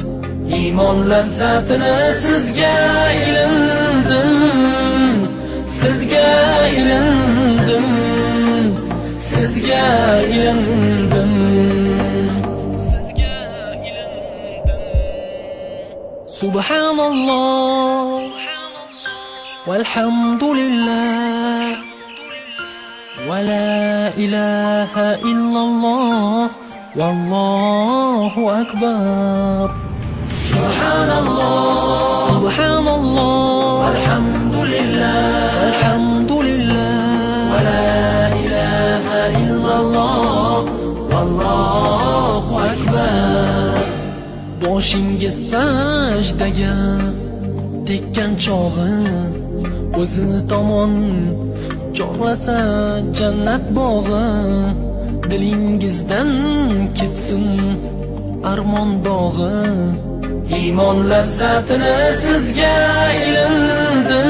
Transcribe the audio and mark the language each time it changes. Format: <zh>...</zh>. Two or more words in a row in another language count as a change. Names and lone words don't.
<uz>Iymon lazzatini sizga ilindim, sizga ilindim, sizga ilindim, sizga ilindim.</uz> <ar>سبحان الله، والحمد لله، ولا إله إلا الله، والله أكبر. سبحان الله، سبحان الله، الحمد لله، الحمد لله، ولا إله إلا الله، والله أكبر.</ar> <uz>Boshingiz sajdaga tekkan chog'i, o'zi tomon chorlasa jannat bog'i. Dilingizdan ketsin armon dog'i, iymon lazzatini sizga ilindim.</uz>